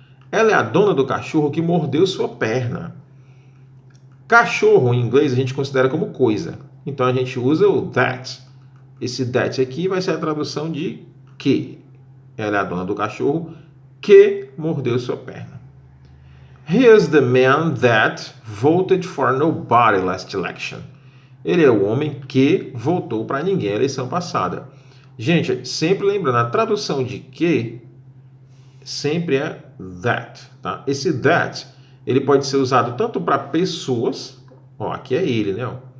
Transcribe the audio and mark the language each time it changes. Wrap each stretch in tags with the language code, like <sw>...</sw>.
<pt>Ela é a dona do cachorro que mordeu sua perna. Cachorro, em inglês, a gente considera como coisa. Então, a gente usa o that. Esse that aqui vai ser a tradução de que. Ela é a dona do cachorro que mordeu sua perna.</pt> <en>He is the man that voted for nobody last election.</en> <pt>Ele é o homem que votou para ninguém na eleição passada. Gente, sempre lembrando, a tradução de que sempre é that. Tá? Esse that, ele pode ser usado tanto para pessoas, aqui é ele, né?</pt>